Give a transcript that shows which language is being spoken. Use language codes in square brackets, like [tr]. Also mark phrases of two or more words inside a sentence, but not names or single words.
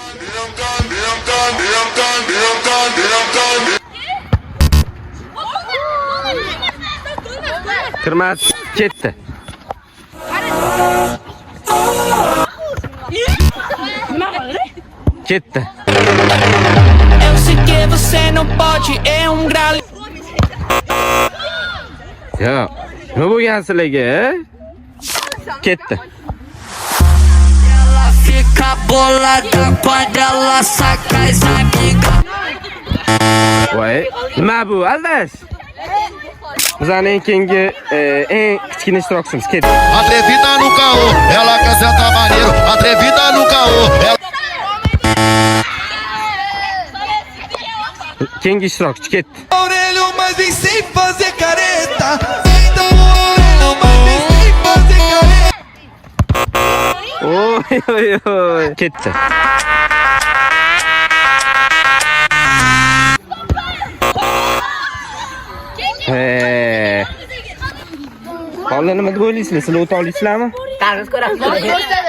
[uz] Kirmat ketdi. Ketdi. [pt] Eu sei que você não pode, é grau. [uz] Yo, nima bo'lgan sizlarga? Ketdi. [pt] Ela fica bolada quando ela saca as amigas. [uz] Voy, nima bu? Aldash. Bizning keyingi eng kichkina ishtirokchimiz ketdi. [pt] Atrevida no caô, ela quer sentar maneiro. Atrevida no caô, ela... [uz] Keyingi ishtirokchi ketdi. [pt] Orelho, mas vem sem fazer careta. Senta o orelho, mas vem sem fazer careta. [uz] Oy oy oy. Ketdi. Bolalar nima deb o'ylaysizlar? Sizlar o'ta olasizlarmi? Targ'iz ko'ramiz. Ko'rsatadi.